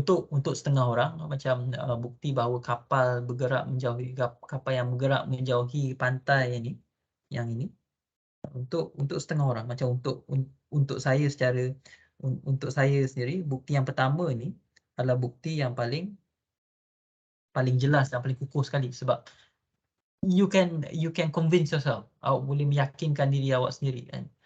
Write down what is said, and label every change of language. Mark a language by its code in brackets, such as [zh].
[ms] Untuk setengah orang macam bukti bahawa kapal yang bergerak menjauhi pantai yang ini. Untuk setengah orang, macam untuk saya untuk saya sendiri, bukti yang pertama ni adalah bukti yang paling jelas dan paling kukuh sekali. Sebab [en] you can convince yourself. [ms] Awak boleh meyakinkan diri awak sendiri kan.